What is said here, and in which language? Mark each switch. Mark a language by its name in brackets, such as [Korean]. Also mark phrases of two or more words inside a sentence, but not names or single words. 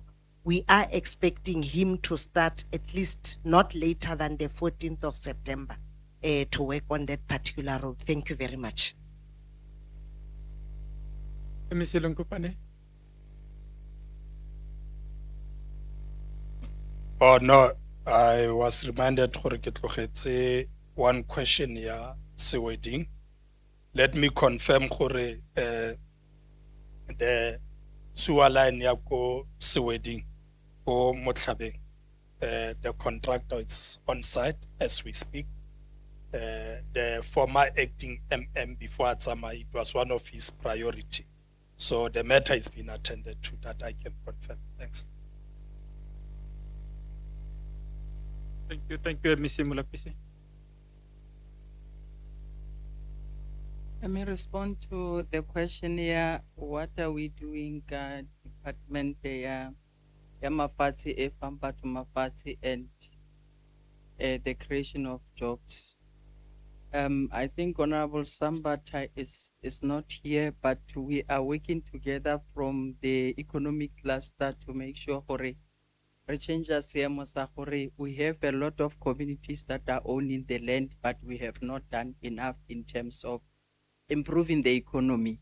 [English] We are expecting him to start at least not later than the 14th of September to work on that particular road. Thank you very much. MEC Lenkopane. Oh no, I was reminded [Tswana] gore ke tlogetse [English] one question ya Seweding. Let me confirm gore the sewer line [Tswana] ya ko Seweding ko Motlhabeng, [English] the contractor is on site as we speak. The former acting MM before Atsama, it was one of his priority. So the matter has been attended to, that I can confirm. Thanks. Thank you, MEC Mulapisi. Let me respond to the question here. What are we doing, department [Tswana] ya Mafasi e Pampa [English] to Mafasi and the creation of jobs? I think Honorable Sambata is not here, but we are working together from the economic cluster to make sure we have a lot of communities that are owning the land, but we have not done enough in terms of improving the economy.